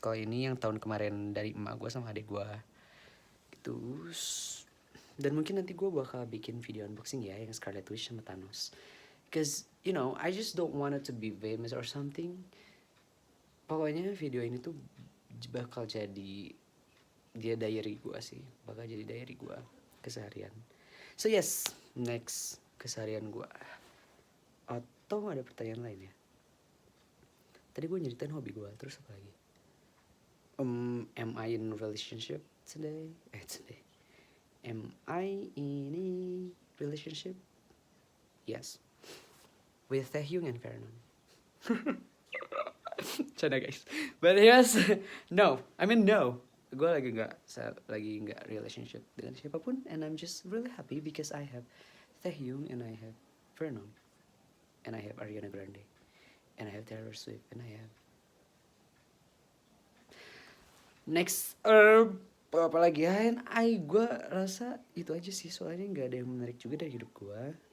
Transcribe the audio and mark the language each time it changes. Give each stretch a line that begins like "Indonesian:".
Indonesian: Kalau ini yang tahun kemarin dari emak gue sama adik gue gitu. Dan mungkin nanti gue bakal bikin video unboxing ya yang Scarlet Witch sama Thanos.
English: Cause you know I just don't want it to be famous or something.
Indonesian: Pokoknya video ini tuh bakal jadi dia diary gue sih, bakal jadi diary gue keseharian.
English: So yes, next
Indonesian: keseharian gue. Atau ada pertanyaan lain ya? Tadi gue nyeritain hobi gue, terus apa lagi?
English: Am I in relationship today? Today. Am I in a relationship? Yes. With Taehyung and Vernon.
Indonesian: Canda
English: guys. But yes, no. I mean no.
Indonesian: Gue lagi nggak relationship dengan siapapun,
English: and I'm just really happy because I have Taehyung and I have Vernon, and I have Ariana Grande, and I have Taylor Swift, and I have next
Indonesian: apa lagi ya? And gue rasa itu aja sih, soalnya nggak ada yang menarik juga dari hidup gue.